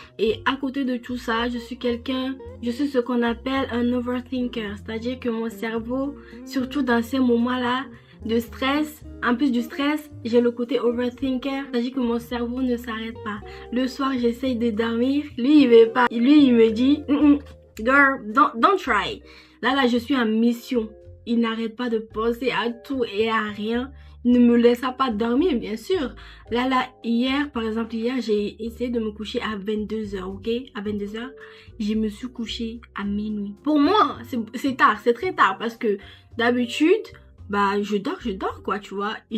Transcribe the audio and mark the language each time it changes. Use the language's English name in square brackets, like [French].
[French] Et à côté de tout ça, je suis ce qu'on appelle un overthinker. C'est-à-dire que mon cerveau, surtout dans ces moments-là de stress, en plus du stress, j'ai le côté overthinker. C'est-à-dire que mon cerveau ne s'arrête pas. Le soir, j'essaye de dormir, lui, il veut pas. Lui, il me dit, [English] girl, don't try. [French] Là, je suis en mission. Il n'arrête pas de penser à tout et à rien. Ne me laisse pas dormir, bien sûr. Là, hier, par exemple, j'ai essayé de me coucher à 22h, ok? À 22h, je me suis couchée à minuit. Pour moi, c'est tard, c'est très tard parce que d'habitude, bah, je dors, quoi, tu vois.